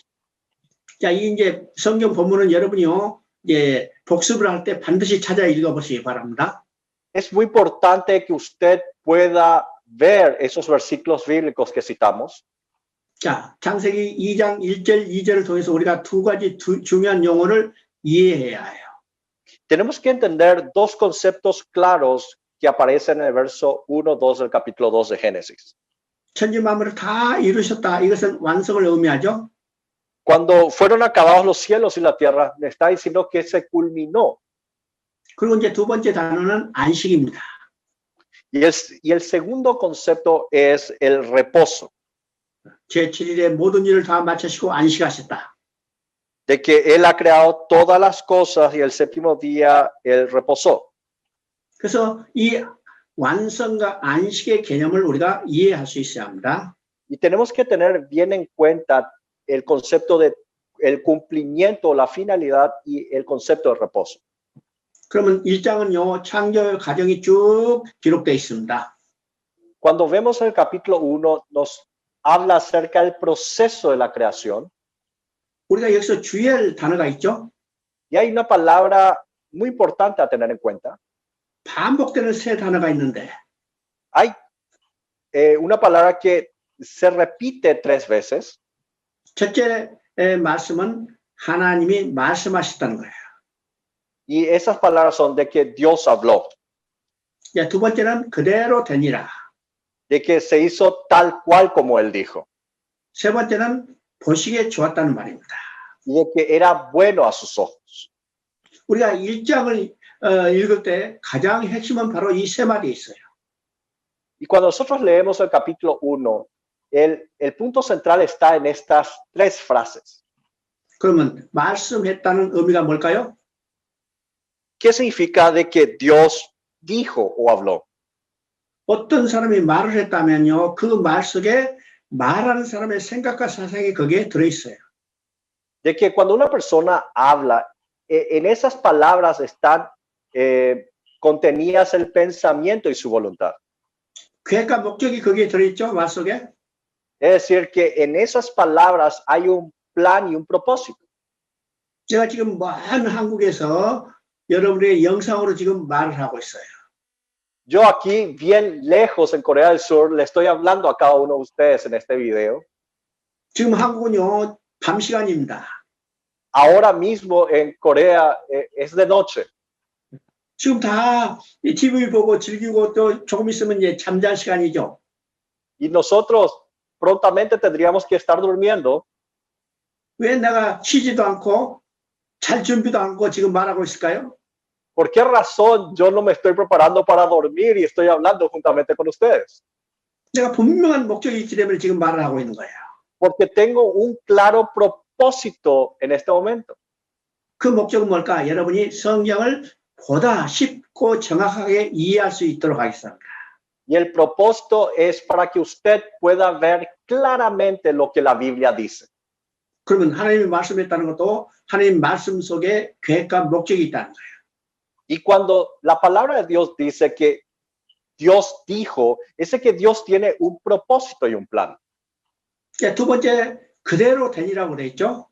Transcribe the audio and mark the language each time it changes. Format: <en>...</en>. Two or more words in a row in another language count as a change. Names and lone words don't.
<ko>자, 이제 성경 본문은 여러분이요, 복습을 할 때 반드시 찾아 읽어보시기 바랍니다.</ko> <es>Es muy importante que usted pueda ver esos versículos bíblicos que citamos.</es> <ko>자, 창세기 2장 1절 2절을 통해서 우리가 두 가지 중요한 용어를 이해해야 해요.</ko> <es>Tenemos que entender dos conceptos claros que aparecen en el verso 1-2 del capítulo 2 de Génesis.</es> <ko>천지 만물을 다 이루셨다. 이것은 완성을 의미하죠.</ko> <es>Cuando fueron acabados los cielos y la tierra, me está diciendo que se culminó.</es> <ko>그리고 이제 두 번째 단어는 안식입니다.</ko> <es>Y el segundo concepto es el reposo.</es> <ko>제7일에 모든 일을 다 마치시고 안식하셨다.</ko> <es>De que Él ha creado todas las cosas y el séptimo día Él reposó.</es> <ko>그래서 이 완성과 안식의 개념을 우리가 이해할 수 있어야 합니다.</ko> <es>Y tenemos que tener bien en cuenta el concepto de el cumplimiento, la finalidad y el concepto de reposo.</es> <ko>그러면 1장은요, 창조 과정이 쭉 기록되어 있습니다.</ko> <es>Cuando vemos el capítulo 1, nos habla acerca del proceso de la creación.</es> <ko>우리가 여기서 주의할 단어가 있죠.</ko> <es>Y hay una palabra muy importante a tener en cuenta.</es> <ko>반복되는 세 단어가 있는데</ko> <es>Hay una palabra que se repite 3 veces.</es> <ko>첫째 말씀은 하나님이 말씀하셨다는 거예요.</ko> <es>Y esas palabras son de que Dios habló.</es> <ko>두 번째는 그대로 되니라.</ko> <es>De que se hizo tal cual como Él dijo.</es> <ko>세 번째는 보시기에 좋았다는 말입니다.</ko> <es>Y de que era bueno a sus ojos.</es> <ko>우리가 1장을 읽을 때 가장 핵심은 바로 이 세 마디에 있어요.</ko> <es>Y cuando nosotros leemos el capítulo 1, el punto central está en estas 3 frases.</es> <ko>그러면 말씀했다는 의미가 뭘까요?</ko> <es>¿qué significa de que Dios dijo o habló?</es> <ko>어떤 사람이 말을 했다면요, 그 말 속에 말하는 사람의 생각과 사상이 거기에 들어있어요.</ko> <es>De que cuando una persona habla, en esas palabras están contenidas el pensamiento y su voluntad.</es> <ko>계획과 목적이 거기에 들어있죠, 말 속에.</ko> <es>Es decir, que en esas palabras hay un plan y un propósito.</es> <ko>제가 지금 먼 한국에서 여러분의 영상으로 지금 말을 하고 있어요.</ko> <es>Yo aquí, bien lejos en Corea del Sur, le estoy hablando a cada uno de ustedes en este video.</es> <ko>지금 한국은요, 밤 시간입니다.</ko> <es>Ahora mismo en Corea es de noche.</es> <ko>지금 다 TV 보고 즐기고 또 조금 있으면 이제 잠잘 시간이죠.</ko> <es>Y nosotros prontamente tendríamos que estar durmiendo.</es> <ko>왜 내가 쉬지도 않고 잘 준비도 않고 지금 말하고 있을까요?</ko> <es>¿Por qué razón yo no me estoy preparando para dormir y estoy hablando juntamente con ustedes?</es> <ko>내가 분명한 목적이 있기 때문에 지금 말을 하고 있는 거예요.</ko> <es>Porque tengo un claro propósito en este momento.</es> <ko>그 목적은 뭘까? 여러분이 성경을 보다 쉽고 정확하게 이해할 수 있도록 하겠습니다.</ko> <es>Y el propósito es para que usted pueda ver claramente lo que la Biblia dice.</es> <ko>그러면 하나님이 말씀했다는 것도 하나님 말씀 속에 계획과 목적이 있다는 거예요.</ko> <es>Y cuando la palabra de Dios dice que Dios dijo, es que Dios tiene un propósito y un plan.</es> <ko>두 번째, 그대로 되니라고 그래 있죠.</ko>